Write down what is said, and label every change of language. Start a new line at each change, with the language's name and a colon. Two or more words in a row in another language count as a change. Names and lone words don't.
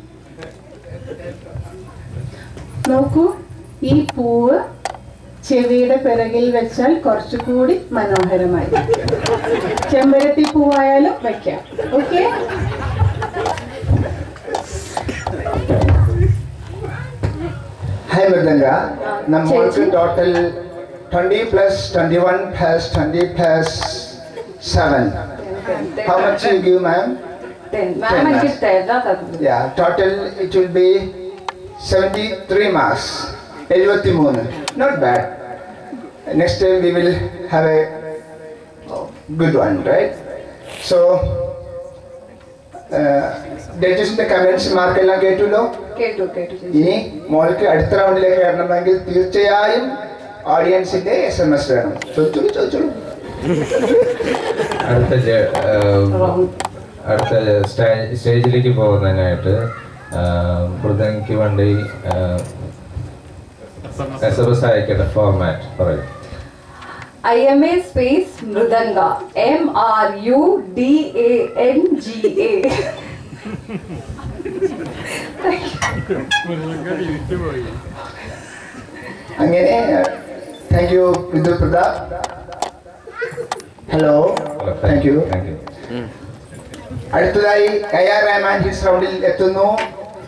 Malayalam: നോക്കൂ, ഈ പൂവ് ചെവിയുടെ പിറകിൽ വെച്ചാൽ കുറച്ചുകൂടി മനോഹരമായി. ചെമ്പരത്തി പൂവായാലും വെക്കാം. ഓക്കെ? ഹായ് മൃദംഗ. നമ്മൾക്ക് ടോട്ടൽ 20 plus 21 plus 20 plus 7.
English: How much you give, ma'am? 10.
Malayalam: മാം എനിക്ക് തരാം.
English: Yeah, total it will be 73 marks. 73. Not bad. Next time we will have a good one, right? So,
Malayalam: ജഡ്ജസിന്റെ കമന്റ്സ് മാർക്കെല്ലാം കേട്ടുല്ലോ. കേട്ടു ചേച്ചി. ഇനി മോൾക്ക് അടുത്ത റൗണ്ടിലേക്ക് വരണമെങ്കിൽ തീർച്ചയായും ഓഡിയൻസിന്റെ SMS വേണം. ചോദിച്ചോളൂ. അടുത്ത സ്റ്റേജിലേക്ക് പോകുന്നതിനായിട്ട് മൃദംഗയ്ക്ക് വേണ്ടി SMS അയക്കേണ്ട ഫോർമാറ്റ് പറയും.
English: IMA space Mridanga. MRUDANGA.
Malayalam: അങ്ങനെ
English: thank you
Malayalam: വിദുപ്രതാപ്.
English: hello, thank you.
Malayalam: അടുത്തതായി AR റഹ്മാൻ ഹിസ് റൗണ്ടിൽ എത്തുന്നു.